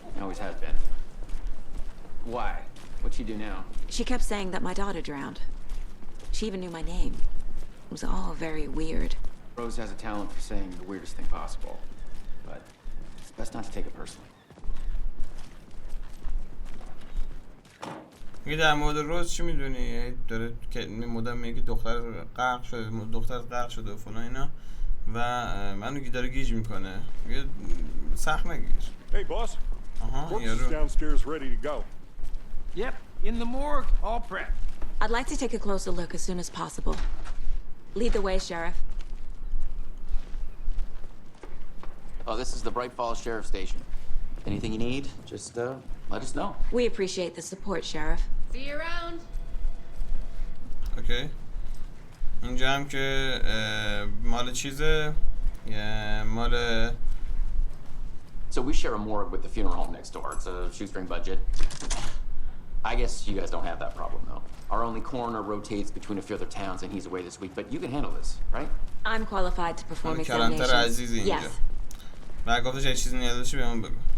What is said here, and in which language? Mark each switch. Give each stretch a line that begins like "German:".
English: Always has been. Why? What'd she do now? She kept saying that my daughter drowned. She even knew my name. It was all very weird. Rose has a talent for saying the weirdest thing possible. But it's best not to take it personally.
Persian: میگه در مورد روز چی میدونی؟ داره که مدام میگه دختر غرق شده و فلان اینا و منو داره گیج میکنه. میگه سخت نگیر.
English: Hey boss. Corpse is downstairs ready to go. Yep, in the morgue, all prepped. I'd like to take a closer look as soon as possible. Lead the way, Sheriff. Oh, this is the Bright Falls Sheriff Station. Anything you need, just let us know. We appreciate the support, Sheriff. See you around.
Persian: Okay. اینجا هم که مال چیزه مال
English: So we share a morgue with the funeral home next door. It's a shoestring budget. I guess you guys don't have that problem though. Our only coroner rotates between a few other towns and he's away this week, but you can handle this, right? I'm qualified to perform examinations.
Persian: عزیزی اینجا.
English: Yes.
Persian: من گفتش یه چیزی نیاز داشتی بهمون بگو.